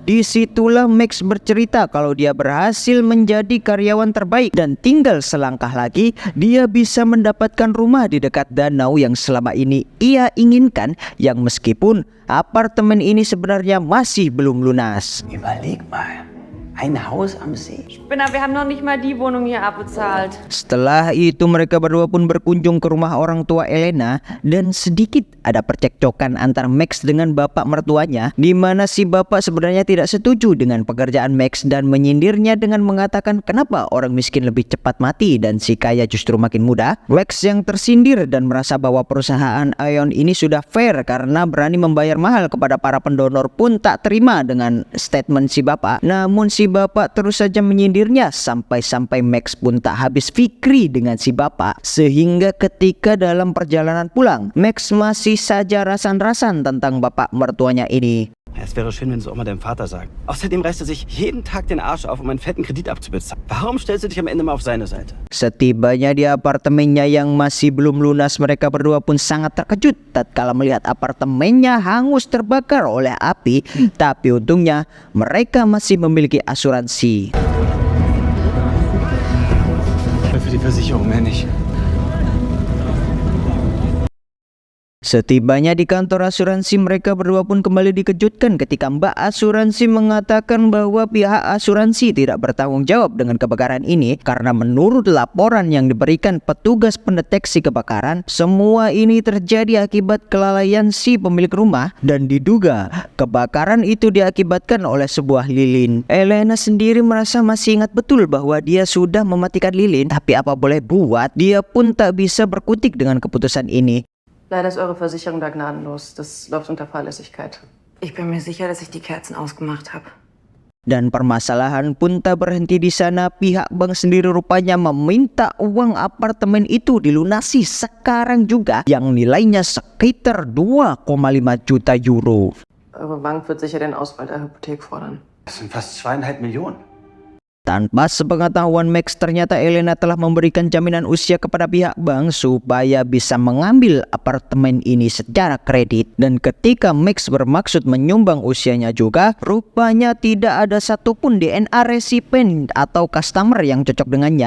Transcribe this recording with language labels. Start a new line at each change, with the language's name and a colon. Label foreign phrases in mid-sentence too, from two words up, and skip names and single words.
Indonesian: Disitulah Max bercerita kalau dia berhasil menjadi karyawan terbaik dan tinggal selangkah lagi dia bisa mendapatkan rumah di dekat danau yang selama ini ia inginkan, yang meskipun apartemen ini sebenarnya masih belum lunas.
German: Überleg mal. Ein Haus am See. Spinner, wir haben noch nicht mal die Wohnung hier abbezahlt.
Indonesian: Setelah itu mereka berdua pun berkunjung ke rumah orang tua Elena dan sedikit ada percekcokan antara Max dengan bapak mertuanya, di mana si bapak sebenarnya tidak setuju dengan pekerjaan Max dan menyindirnya dengan mengatakan kenapa orang miskin lebih cepat mati dan si kaya justru makin muda. Max yang tersindir dan merasa bahwa perusahaan Ion ini sudah fair karena berani membayar mahal kepada para pendonor pun tak terima dengan statement si bapak. Namun si bapak terus saja menyindirnya sampai-sampai Max pun tak habis fikri dengan si bapak, sehingga ketika dalam perjalanan pulang Max masih saja rasan-rasan tentang bapak mertuanya ini.
German: Es wäre schön, wenn du auch mal deinem Vater sagst. Außerdem reißt er sich jeden Tag den Arsch auf, um einen fetten Kredit abzubezahlen. Warum stellst du dich am Ende mal auf seine Seite?
Indonesian: Setibanya di apartemennya yang masih belum lunas, mereka berdua pun sangat terkejut tatkala melihat apartemennya hangus terbakar oleh api. Tapi untungnya mereka masih memiliki asuransi.
German: Für die Versicherung mehr nicht.
Indonesian: Setibanya di kantor asuransi, mereka berdua pun kembali dikejutkan ketika Mbak asuransi mengatakan bahwa pihak asuransi tidak bertanggung jawab dengan kebakaran ini karena menurut laporan yang diberikan petugas pendeteksi kebakaran, semua ini terjadi akibat kelalaian si pemilik rumah dan diduga kebakaran itu diakibatkan oleh sebuah lilin. Elena sendiri merasa masih ingat betul bahwa dia sudah mematikan lilin, tapi apa boleh buat, dia pun tak bisa berkutik dengan keputusan ini.
German: Leider ist eure Versicherung da gnadenlos. Das läuft unter Fahrlässigkeit. Ich bin mir sicher, dass ich die Kerzen ausgemacht habe.
Indonesian: Dan permasalahan pun tak berhenti di sana. Pihak bank sendiri rupanya meminta uang apartemen itu dilunasi sekarang juga, yang nilainya sekitar 2,5 juta euro.
German: Eure Bank wird sicher den Ausfall der Hypothek fordern. Das sind fast 2,5 Millionen.
Indonesian: Tanpa sepengetahuan Max, ternyata Elena telah memberikan jaminan usia kepada pihak bank supaya bisa mengambil apartemen ini secara kredit. Dan ketika Max bermaksud menyumbang usianya juga, rupanya tidak ada satupun DNA resipien atau customer yang cocok dengannya.